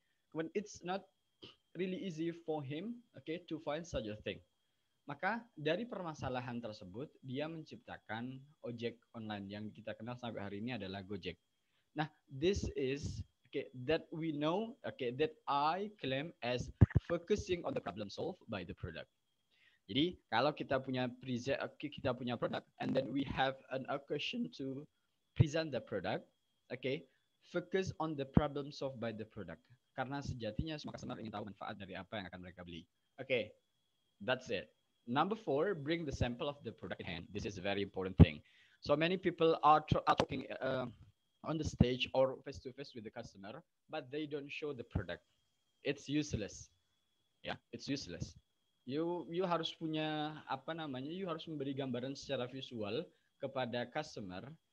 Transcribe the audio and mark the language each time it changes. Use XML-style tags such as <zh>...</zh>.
<en>When it's not really easy for him, to find such a thing.</en> <id>Maka dari permasalahan tersebut, dia menciptakan ojek online yang kita kenal sampai hari ini adalah Gojek.</id> <en>Nah, this is that we know, that I claim as focusing on the problem solved by the product.</en> <id>Jadi kalau kita punya produk,</id> <en>and then we have an occasion to present the product, focus on the problem solved by the product.</en> <id>Karena sejatinya semua customer ingin tahu manfaat dari apa yang akan mereka beli.</id> <en>That's it. Number 4, bring the sample of the product in hand. This is a very important thing. So many people are talking on the stage or face to face with the customer, but they don't show the product. It's useless. It's useless.</en> <id>You harus punya you harus memberi gambaran secara visual kepada customer.</id>